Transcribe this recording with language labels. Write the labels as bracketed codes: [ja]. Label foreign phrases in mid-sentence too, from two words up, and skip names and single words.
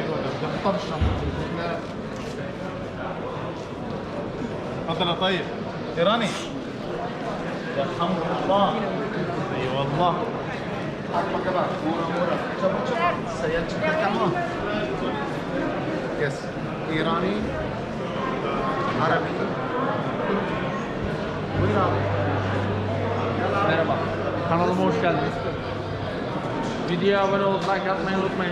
[ar] اتفضل يا طيب. إيراني يرحمك الله. اي والله. [en] Yes. [tr] İrani, Arabi. Buyur abi. Merhaba. Kanalıma hoş geldiniz. Videoya abone olup like atmayı unutmayın.